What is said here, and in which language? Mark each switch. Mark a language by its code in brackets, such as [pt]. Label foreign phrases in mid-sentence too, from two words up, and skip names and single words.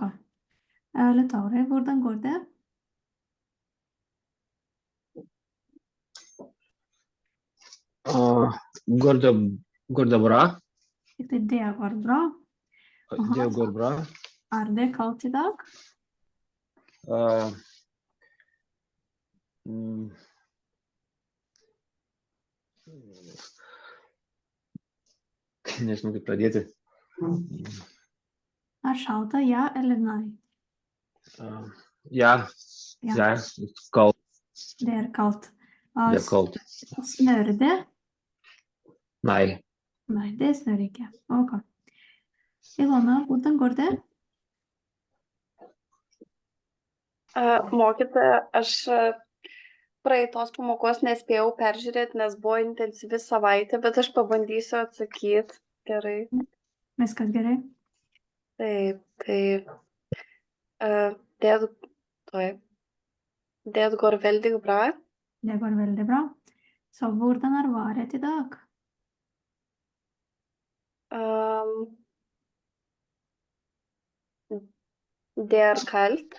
[no] Letaure, hvordan går det? Går det bra? Det går bra. Aha, Det går bra. Er det kaldt i dag? [lt] Nežinau, kaip pradėti. Er šalta, [no] ja eller nei? Ja, kaldt. Det er kaldt. Det er kaldt. Snør det? Nei. Nei, det snør ikke. Ok. Ilona, hvordan går det? [lt] Mokytoja, aš praeitos pamokos nespėjau peržiūrėti, nes buvo intensyvi savaitė, bet aš pabandysiu atsakyti gerai. Viskas gerai? Taip, [no] det går veldig bra. Det går veldig bra. Så hvordan har vært i dag? Det er kaldt.